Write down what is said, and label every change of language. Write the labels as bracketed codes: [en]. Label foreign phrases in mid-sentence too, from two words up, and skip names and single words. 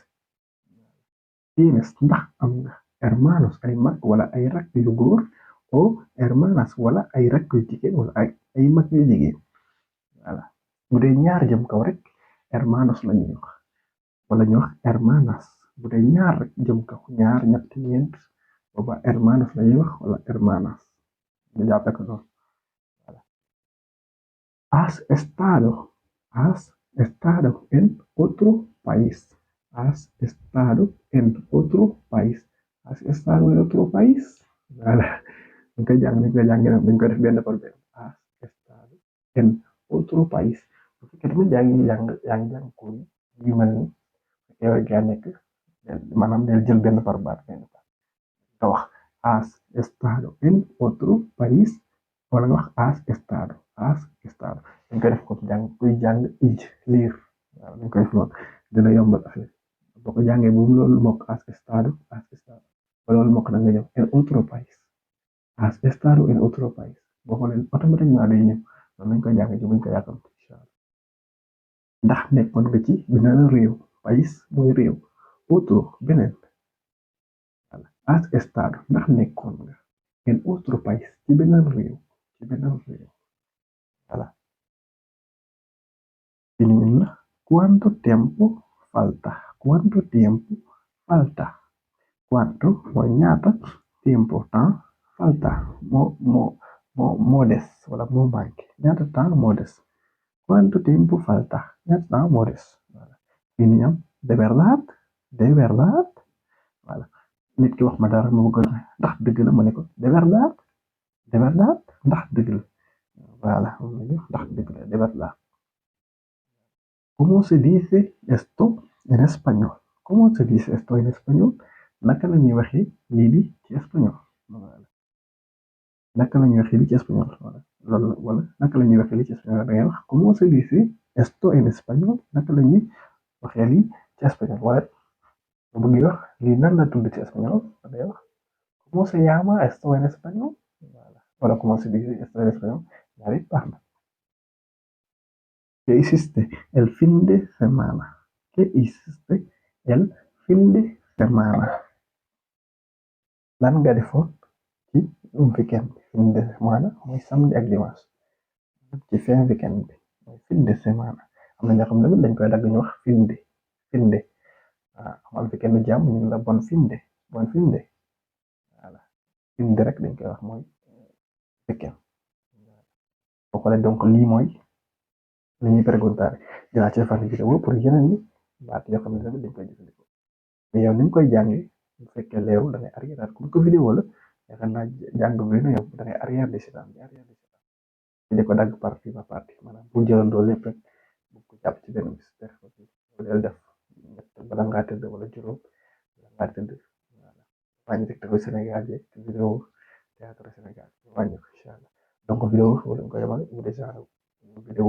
[wo] Tienes ndax am nga hermanos ay mag wala ay rakk yu góor o hermanas wala ay rakk yu jigéen wala ay mag yu jigéen. Voilà bu dee ñaar jëm kaw rek hermanos la ñuy wax wala ñu wax hermanas bu dee ñaar rek jëm kaw ñaar ñett ñeent booba hermanos la ñuy wax wala hermanas ñu jàppee ko noonu. [es] Has estado en otro país. Has estado en otro país. Has estado en otro país. [wo] Voilà dañ koy jàng dañ koy def benn par benn. [es] Has estado en otro país. [wo] Bu fekkee tamit yaa ngi jàng cours yu mel ni yow yaa nekk maanaam del jël benn par baat benn baat nga wax [es] has estado en otro [wo] país wala nga wax [es] has estado [wo] dañ koy def comme jàng kuy jàng ij liir waaw dañ koy def noonu dina yombal affaire boo ko jàngee bu loolu mokk [es] has estado [wo] ba loolu mokk na nga ñëw [es] en otro país has estado en otro país [wo] boo xoolee automatiquement day ñëw noonu lañ koy jàng ci buñ ko yàkkam [ar] incha allah [wo] ndax nekkoon nga ci beneen réew país mooy réew otro beneen voilà [es] has estado [wo] ndax nekkoon nga [es] en otro país [wo] ci beneen réew voilà. [es] ¿Cuánto tiempo falta? ¿Cuánto tiempo falta? [wo] ¿Cuánto mooy ñaata tiempo temps falta moo des wala moo manqué ñaata temps moo des. [es] ¿Cuánto tiempo falta? [wo] ñaata temps moo des. Voilà. Fii nii am [es] de verdad [wo] voilà nit ki wax ma dara ma bëgg ndax dëgg la ma ne ko [es] de verdad [wo] ndax dëgg la voilà ndax dëgg la [es] de verdad. ¿Cómo se dice esto en español? ¿Cómo se dice esto en español? [wo] Naka la ñuy waxee lii di ci espagnol. Naka la ñuy waxee lii ci espagnol loolu wala naka la ñuy waxee lii ci espagnol da ngay wax [es] ¿cómo se dice esto en español? [wo] Naka la ñuy waxee lii ci espagnol wala bu bëgg wax lii nan la tudd ci espagnol da ngay wax [es] ¿cómo se llama esto en español? Wala ¿cómo se dice esto en español? [wo] ñaari baax na. [es] ¿Qué hiciste el fin de semana? ¿Qué hiciste el fin de semana? [wo] Lan nga defoon ci weekend bi [es] fin de semana [wo] mooy samedi ak dimanche ci fin weekend bi mooy [es] fin de semana [wo] am na ñoo xam ne dañ koy dagg ñu wax [es] fin de [wo] waaw amal weekend jàmm ñu la bon fin de voilà indirect dañ koy wax mooy fekkee boo xoolee donc lii mooy li ñuy préguntaale dinaa ci defar vidéo pour yeneen yi baat yoo xam ne tamit dañ koy jëfandikoo mais yow ni nga koy jàngee bu fekkee leerul da ngay arrière comme que vidéo la yaakaar naa jàng bi nu yow da ngay arrière di seetaan di arrière di seetaan di ko dagg [fr] partie par partie [wo] maanaam bu jëlandoo lépp rek bu ko jàpp ci benn bis def ko ci del def ñett bala ngaa tëdd wala juróom bala ngaa tëdd voilà wàññi TikTok Sénégal yeeg vidéo théâtre Sénégal wàññi ko [ar] incha allah [wo] donc vidéo foofu lañ ko yemale bu dee genre vidéo